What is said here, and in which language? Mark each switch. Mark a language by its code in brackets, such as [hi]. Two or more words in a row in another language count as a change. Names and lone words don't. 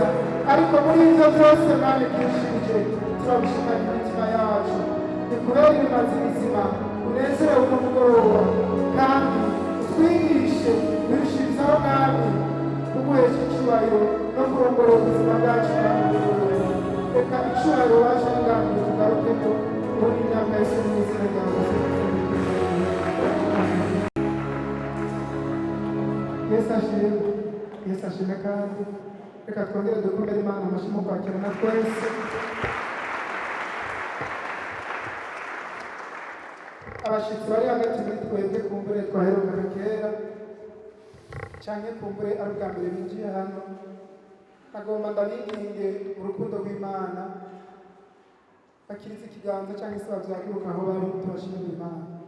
[rn] Ariko muri ibyo byose Mwami byishimije, turabishikana imitima yacu, bikubere ibimazi bizima, unezerewe uno mugoroba, kandi utwigishe birushirizaho Mwami kuguhesha icyubahiro no kurongora ubuzima bwacu Mwami mugoroba. Reka icyubahiro waje n'inganzo tugarukeko muri imyaka yose mu izina ryawe. Yesu ashimwe, Yesu ashimwe. Kandi reka twongere dukomere Imana amashyi mu kwakirana twese. Abashitsi bari hagati muri twebwe kumbure twaherukana kera canke kumbure ari ubwa mbere binjiye hano, agomba ndabinginge mu rukundo rw'Imana bakirize ikiganza canke se bavyagiruka aho bari, tubashimire Imana.